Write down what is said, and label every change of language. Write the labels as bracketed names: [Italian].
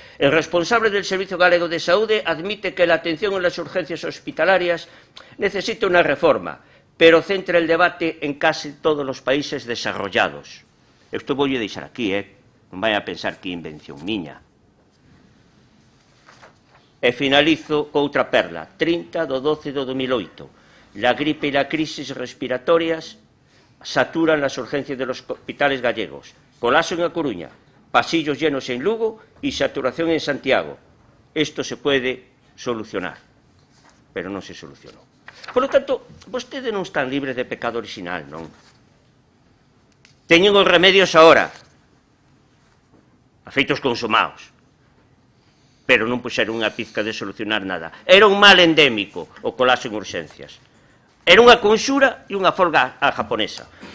[Spanish] El responsable del Servicio Galego de Saúde admite que la atención en las urgencias hospitalarias necesita una reforma, pero centra el debate en casi todos los países desarrollados. [Galician] Isto vou lle deixar aquí, non vai a pensar que invención miña. E finalizo con outra perla, 30 de 12 de 2008. [Spanish] La gripe y las crisis respiratorias saturan las urgencias de los hospitales gallegos. Colapso en A Coruña, pasillos llenos en Lugo y saturación en Santiago. Esto se puede solucionar, pero [Galician] non se solucionou. [Spanish] Por lo tanto, [Galician] vostedes non están libres de pecado original, non? Teñen os remedios ahora, afeitos consumados, pero non puxeron unha pizca de solucionar nada. Era un mal endémico o colapso en urgencias. Era unha conxura e unha folga a japonesa.